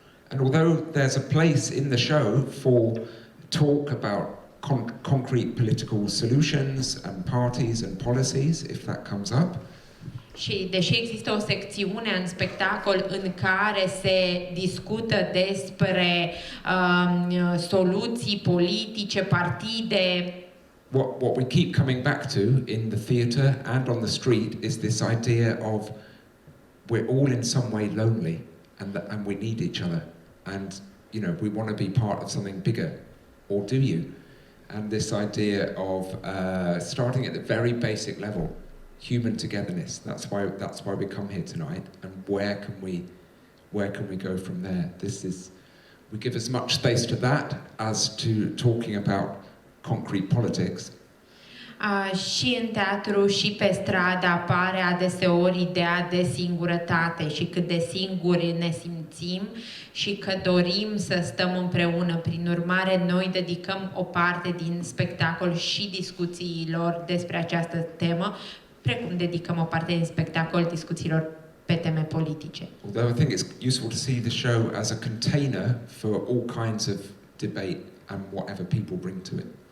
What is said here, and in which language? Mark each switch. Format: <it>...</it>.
<en>And although there's a place in the show for talk about concrete political solutions and parties and policies, if that comes up,</en> <ro>și deși există o secțiune în spectacol în care se discută despre soluții politice, partide,</ro> <en>what we keep coming back to in the theatre and on the street is this idea of we're all in some way lonely, and we need each other, and you know, we want to be part of something bigger, or do you? And this idea of starting at the very basic level, human togetherness. That's why we come here tonight. And where can we go from there? We give as much space to that as to talking about concrete politics.</en> <ro>Și în teatru și pe stradă apare adeseori ideea de singurătate și cât de singuri ne simțim și că dorim să stăm împreună. Prin urmare, noi dedicăm o parte din spectacol și discuțiilor despre această temă, precum dedicăm o parte din spectacol discuțiilor pe teme politice.</ro> <en>Although I think it's useful to see the show as a container for all kinds of debate and whatever people bring to it.</en>